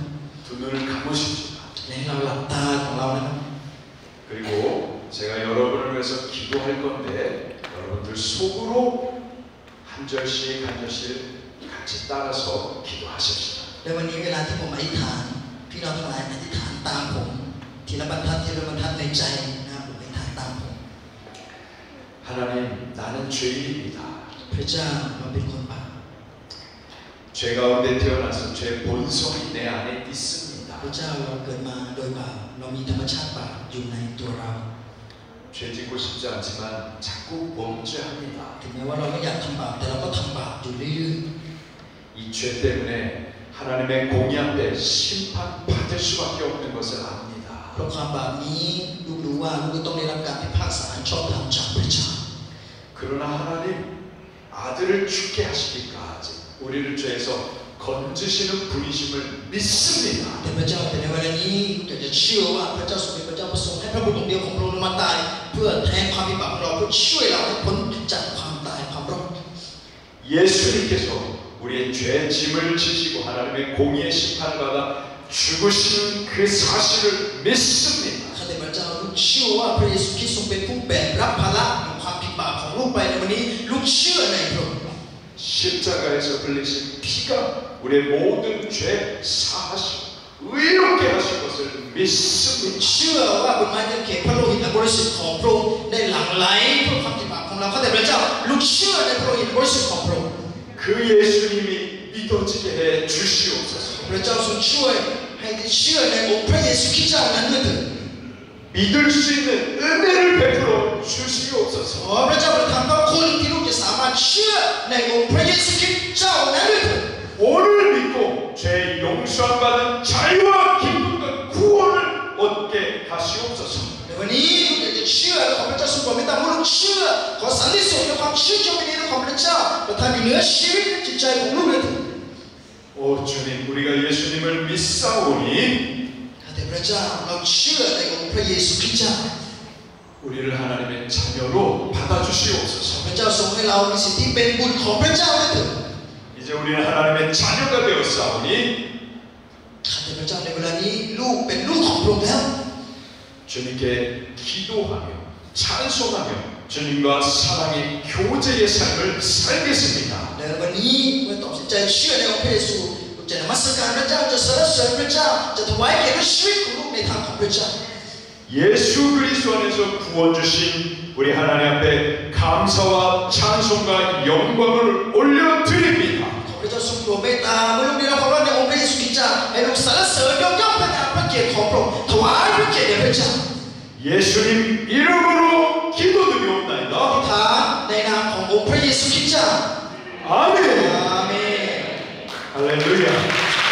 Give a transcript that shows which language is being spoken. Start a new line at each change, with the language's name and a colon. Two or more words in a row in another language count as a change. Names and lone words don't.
Korean: 두 눈을 감으십시오.
Thai: และให้เราหลับตาของเรานะครับ
Korean: 그리고 제가 여러분을 위해서 기도할 건데 여러분들 속으로 한 절씩 한 절씩 같이 따라서 기도하십시오.
Thai: และวันนี้เวลาที่ผมอธิษฐานพี่น้องทั้งหลายอธิษฐานตามผมทีละบรรทัดทีละบรรทัดในใจนะครับผมอธิษฐานตามผม
Korean: 하나님 나는 죄인입니다.
Thai: พระเจ้าเราเป็นคนบาป
Korean: 죄 가운데 태어나서 죄 본성이 내 안에 있습니다.
Thai: พระเจ้าเราเกิดมาโดยบาปเรามีธรรมชาติบาปอยู่ในตัวเรา
Korean: 죄 짓고 싶지 않지만 자꾸 범죄합니다.
Thai: ถึงแม้ว่าเราไม่อยากทำบาปแต่เราก็ทำบาปอยู่เรื่อย
Korean: 이 죄 때문에 하나님의 공의 앞에 심판받을 수밖에 없는 것을 압니다.
Thai: ๆเพราะความบาปนี้ลูกรู้ว่าลูกต้องได้รับการพิพากษาชอบธรรมจากพระเจ้า
Korean: 그러나 하나님 아들을 죽게 하시기까지 우리를 죄에서 건지시는 분이심을 믿습니다.
Thai: แต่พระเจ้าแต่ในวันนี้อยากจะเชื่อว่าพระเจ้าทรงเป็นพระเจ้าประสงค์ให้พระบุตรองค์เดียวของพระองค์มาตายเพื่อแทนความผิดบาปของเราเพื่อช่วยเราให้พ้นจากความตายความรอด
Korean: 예수님께서 우리의 죄 짐을 지시고 하나님의 공의의 심판을 받아 죽으시는 그 사실을 믿습니다.
Thai: ข้าแต่พระเจ้าลูกเชื่อว่าพระเยซูคริสต์ทรงเป็นผู้แบกรับภาระของความผิดบาปของลูกไปในวันนี้ลูกเชื่อในพระองค์
Korean: 십자가에서 흘리신 피가 우리의 모든 죄 사하시고 의롭게 하신 것을 믿습니다.
Thai: เชื่อว่าบนไม้กางเขนพระโลหิตอันบริสุทธิ์ของพระองค์ได้หลั่งไหลเพื่อความผิดบาปของเราข้าแต่พระเจ้าลูกเชื่อในพระโลหิตบริสุทธิ์ของพระองค์
Korean: 그 예수님이 믿어지게 해 주시옵소서.
Thai: พระเจ้าทรงช่วยให้ได้เชื่อในองค์พระเยซูคริสต์เจ้านั้นด้วยเถิด
Korean: 믿을 수 있는 은혜를 베풀어 주시옵소서.
Thai: ขอพระเจ้าประทานพระคุณที่ลูกจะสามารถเชื่อในองค์พระเยซูคริสต์เจ้านั้นด้วยเถิด
Korean: 오늘 믿고 죄 용서함 받은 자유와 기쁨과 구원을 얻게 하시옵소서.
Thai: ในวันนี้ลูกอยากจะเชื่อและขอพระเจ้าทรงโปรดเมตตาเมื่อลูกเชื่อขอสันติสุขและความเชื่อเชื่อในนี้ของพระเจ้าประทานอยู่เหนือชีวิตและจิตใจของลูกเลยเถิด
Korean: 오 주님 우리가 예수님을 믿사오니
Thai: แต่พระเจ้าเราเชื่อในองค์พระเยซูคริสต์เจ้า
Korean: 우리를 하나님의 자녀로 받아주시옵소서.
Thai: พระเจ้าทรงให้เรามีสิทธิเป็นบุตรของพระเจ้าด้วยเถิด
Korean: 이제 우리는 하나님의 자녀가 되었사오니
Thai: ข้าแต่พระเจ้าในเวลานี้ลูกเป็นลูกของพระองค์แล้ว
Korean: 주님께 기도하며 찬송하며 주님과 사랑의 교제의 삶을 살겠습니다.
Thai: ในวันนี้เมื่อตัดสินใจเชื่อในองค์พระเยซูลูกจะนมัสการพระเจ้าจะสรรเสริญพระเจ้าจะถวายเกียรติชีวิตของลูกในทางของพระเจ้า
Korean: 예수 그리스도 안에서 구원 주신 우리 하나님 앞에 감사와 찬송과 영광을 올려드립니다.
Thai: พระเจ้าทรงโปรดเมตตาเมื่อลูกได้รับความรักในองค์พระเยซูคริสต์เจ้าให้ลูกสรรเสริญยกย่องพระนามพระเกียรติของพระองค์ถวายพระเกียรติแด่พระเจ้า
Korean: 예수님 이름으로 기도드리옵나이다.
Thai: อธิษฐานในนามขององค์พระเยซูคริสต์เจ้า
Korean: 아멘.
Thai: อาเมน
Korean: 할렐루야.